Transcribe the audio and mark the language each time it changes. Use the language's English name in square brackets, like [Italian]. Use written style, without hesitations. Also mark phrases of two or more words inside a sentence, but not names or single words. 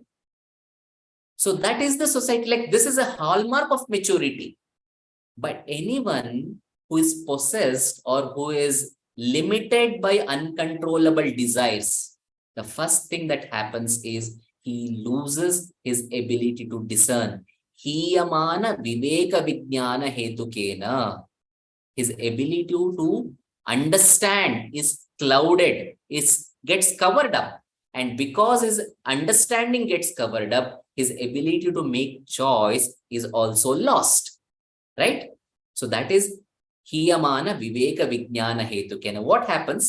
[English] So that is the society, like this is a hallmark of maturity. But anyone who is possessed or who is limited by uncontrollable desires, the first thing that happens is he loses his ability to discern. [Sanskrit] हीयमान विवेक विज्ञान हेतुकेन. [English] His ability to understand is clouded, gets covered up. And because his understanding gets covered up, his ability to make choice is also lost. Right? So that is [Sanskrit] हीयमान विवेक विज्ञान हेतुकेन. [English] What happens?